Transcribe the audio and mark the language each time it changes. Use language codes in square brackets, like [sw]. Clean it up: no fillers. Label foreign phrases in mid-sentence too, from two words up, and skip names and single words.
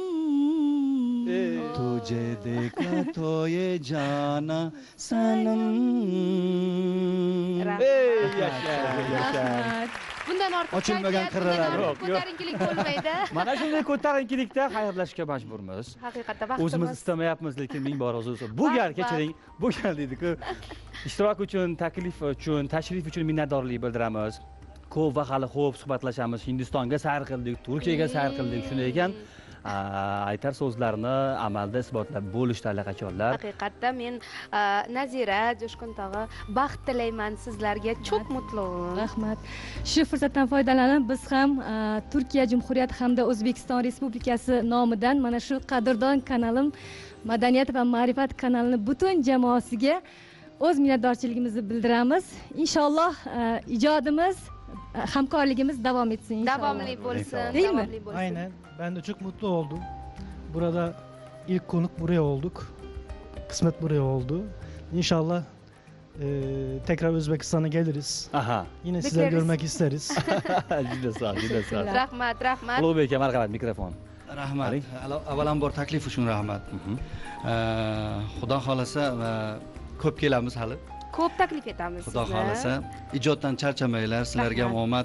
[hi] तुझे देखा तो ये जाना सनम. [uz] Bundan ortiq Ochilmagan qirralar yo'q. Ko'tarinkilik bo'lmaydi. Mana shunday ko'tarinkilikda xayrlashishga majburmiz. Haqiqatda O'zimiz vaqtimiz istamayapmiz, lekin ming bor o'zi. Bu gal kechiring, bu gal deydi-ku. Ishtirok uchun, taklif uchun, tashrif uchun minnatdorlik bildiramiz. Ko'p va hali xo'p suhbatlashamiz. Hindistonga sayr qildik, Turkiyaga sayr qildik. Shunday ekan, aytar so'zlarni amalda isbotlab bo'lishdi allaqachonlar. Haqiqatda men Nazira Jo'shqin tog'a baxt tilayman sizlarga. [tr] Çok mutluyum. [uz] Rahmat. Shu fursatdan foydalanib biz ham Turkiya Jumhuriyati hamda O'zbekiston Respublikasi nomidan mana shu qadrdon kanalim Madaniyat va ma'rifat kanalini butun jamoasiga o'z minnatdorchiligimizni bildiramiz. Inshaalloh ijodimiz, hamkorligimiz davom etsin inshaalloh. Davomli bo'lsin. [tr] Değil mi? [uz] Davomli bo'lsin. [tr] Aynen. Ben de çok mutlu oldum. Burada ilk konuk buraya olduk. Kısmet buraya oldu. İnşallah tekrar Özbekistan'a geliriz. Aha. Yine sizleri Bekleriz. görmek isteriz. [uz] Juda sog', juda sog'. Rahmat. Ulug'bek aka, marhamat, mikrofon. Rahmat. Avvalambor taklif uchun rahmat. Xudo xolasa ko'p kelamiz hali. Ko'p taklif etamiz Xudo sizni. xolasa ijoddan charchamanglar. Sizlarga ham omad.